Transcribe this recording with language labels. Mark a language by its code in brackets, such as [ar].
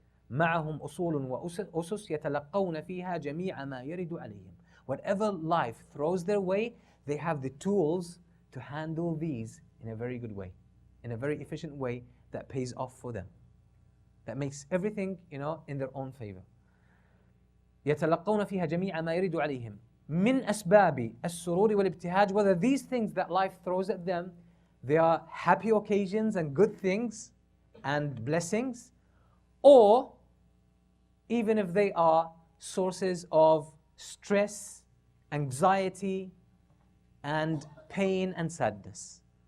[ar] معهم أصول وأسس يتلقون فيها جميع ما يرد عليهم. [en] Whatever life throws their way, they have the tools to handle these in a very good way, in a very efficient way that pays off for them, that makes everything, in their own favor. [ar] يتلقون فيها جميع ما يرد عليهم من أسباب السرور والابتهاج. [en] Whether these things that life throws at them, they are happy occasions and good things and blessings, or even if they are sources of stress, anxiety, and pain and sadness.